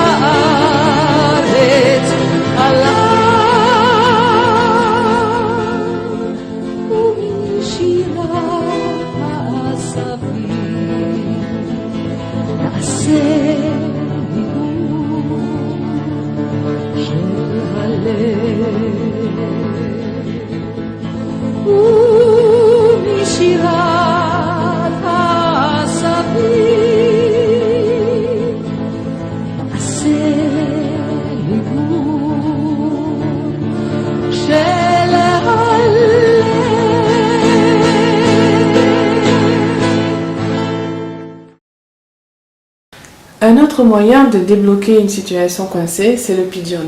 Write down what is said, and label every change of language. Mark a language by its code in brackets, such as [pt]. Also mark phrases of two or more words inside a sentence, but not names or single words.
[he] הארץ עליו, ומשירת העשבים נעשה ניגון של הלב, ומשירת העשבים נעשה [fr] Un autre moyen de débloquer une situation coincée, c'est le pidyon.